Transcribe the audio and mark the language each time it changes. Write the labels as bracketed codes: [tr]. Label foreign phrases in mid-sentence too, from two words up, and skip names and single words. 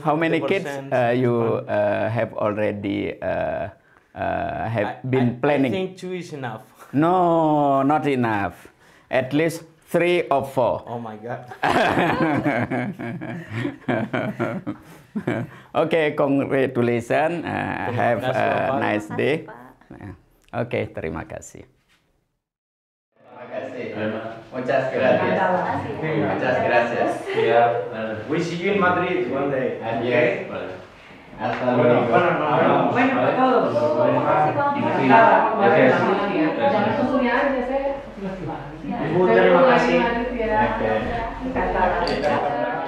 [en] How many kids you have already have been planning? I think 2 is enough. No, not enough. At least 3 or 4. Oh my God. Okay, congratulations. Have a nice day. [id] Pak. Okay, terima kasih. [es] Muchas gracias. Muchas gracias. [en] Yeah. We see you in Madrid one day. [es] Adiós. Hasta Bueno, luego. Bueno, para todos. [id] Jangan susunya aja saya. Ibu, terima kasih. [es] Encantada.